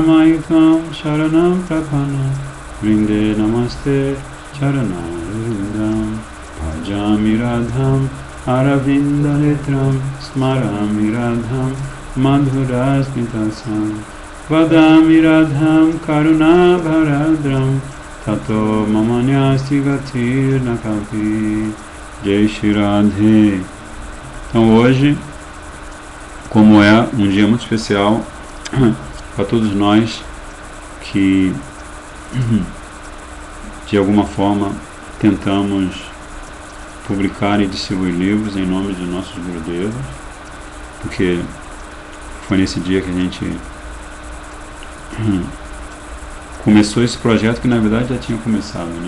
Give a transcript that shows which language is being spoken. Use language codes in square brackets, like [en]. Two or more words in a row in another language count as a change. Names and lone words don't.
[sa] Maitvam Sharanam Prapana Vrinde Namaste Charanarindam Bhajami Radham Aravinda Netram Smarami Radham Madhurasmitasam Vadami Radham Karuna Bharadram Tato Mamanyasti Gatir Nakapi Jai Shri Radhe. [pt] Então hoje, como é um dia muito especial para todos nós que de alguma forma tentamos publicar e distribuir livros em nome de nossos Gurudevas, porque foi nesse dia que a gente começou esse projeto, que na verdade já tinha começado, né?